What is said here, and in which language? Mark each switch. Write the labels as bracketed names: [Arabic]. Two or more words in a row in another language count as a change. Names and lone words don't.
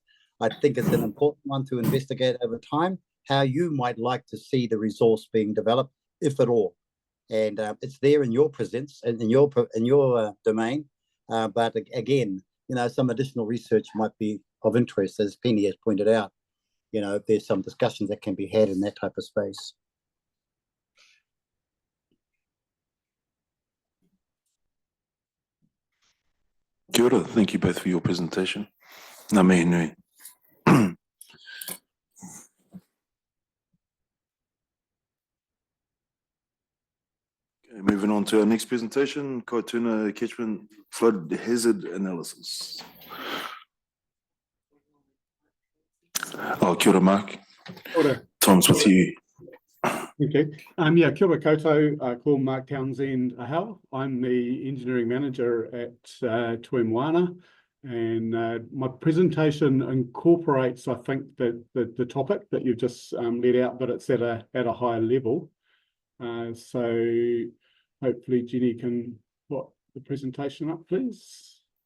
[English] I think it's an important one to investigate over time, how you might like to see the resource being developed, if at all. And it's there in your presence and in your domain. But again, you know, some additional research might be of interest, as Penny has pointed out. You know, there's some discussions that can be had in that type of space. [Māori] Kia ora, [English] thank you both for your presentation. [Māori] Ngā mihi nui. [English] Okay, moving on to our next presentation, Kaituna Catchment Flood Hazard Analysis. [Māori] Oh, kia ora, Mark. Kia ora. [English] Tom's with you. Okay. Yeah, [Māori] kia ora koutou, called Mark Townsend Ahau. [English] I'm the engineering manager at Toi Moana, and my presentation incorporates, I think, the topic that you've just laid out, but it's at a higher level. So hopefully Jenny can put the presentation up, please.